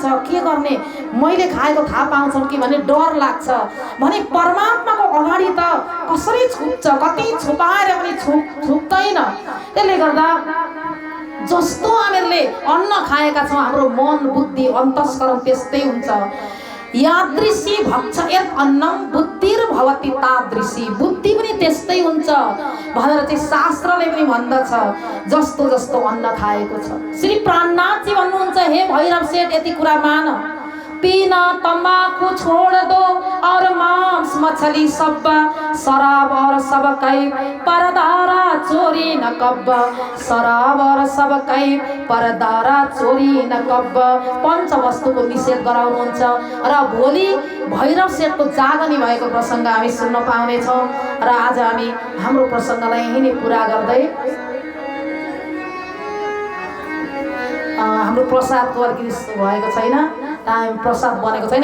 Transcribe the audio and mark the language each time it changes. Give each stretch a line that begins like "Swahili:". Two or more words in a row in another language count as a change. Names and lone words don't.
Nepali: के गर्ने, मैले खाएको थाहा पाउँछन् कि भन्ने डर लाग्छ भने परमात्माको अगाडि त कसरी छुप्छ, कति छुपाएर पनि छुप्दैन। त्यसले गर्दा जस्तो हामीहरूले अन्न खाएका छौँ हाम्रो मन बुद्धि अन्तस्करण त्यस्तै हुन्छ।
Sanskrit: यादृशी भक्षयत् अन्नम बुद्धिर्भवति तादृशी।
Nepali: बुद्धि पनि त्यस्तै हुन्छ भनेर चाहिँ शास्त्रले पनि भन्दछ। जस्तो जस्तो अन्न खाएको छ। श्री प्राणनाथजी भन्नुहुन्छ, हे भैरव सेठ यति कुरा मान,
Hindi: पीना तम्बाकू छोड़ दो और मांस मछली सब, शराब और सब कई परदारा चोरी न कब, शराब और सब कई परदारा चोरी न कब।
Nepali: पञ्चवस्तुको निषेध गराउनुहुन्छ र भोलि भैरव सेठको जागनी भएको प्रसङ्ग हामी सुन्न पाउनेछौँ। र आज हामी हाम्रो प्रसङ्गलाई यही नै पुरा गर्दै हाम्रो प्रसादको अलिकति भएको छैन, प्रसाद बनेको छैन।